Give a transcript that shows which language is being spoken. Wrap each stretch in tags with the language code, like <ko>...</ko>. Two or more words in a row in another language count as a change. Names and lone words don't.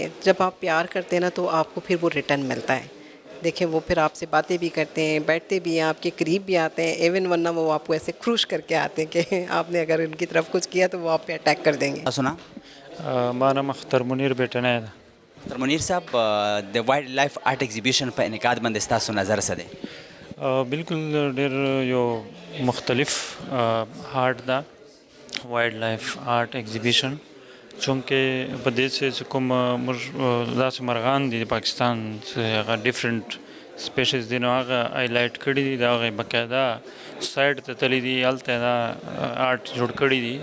<ur>جب آپ پیار کرتے ہیں نا تو آپ کو پھر وہ ریٹرن ملتا ہے. دیکھیں وہ پھر آپ سے باتیں بھی کرتے ہیں، بیٹھتے بھی ہیں، آپ کے قریب بھی آتے ہیں، ایون ورنہ وہ آپ کو ایسے خروش کر کے آتے ہیں کہ آپ نے اگر ان کی طرف کچھ کیا تو وہ آپ پہ اٹیک کر دیں گے. سنا مانا مختار منیر بیٹھنا ہے.</ur> <ps>ڈاکٹر منیر صاحب، د</ps> <en>wildlife art exhibition</en> <ps>په انعقاد باندې ستاسو نظر څه دی؟ بالکل ډېر یو مختلف آرټ ده</ps> <en>wildlife art exhibition,</en> <ps>چونکې په دې چې کوم موږ داسې مرغان دي د پاکستان چې هغه</ps> <en>different species</en> <ps>دي نو هغه هایلایټ کړي دي، د هغې باقاعده سایډ ته تللی دي، هلته دا آرټ جوړ کړي دي.</ps>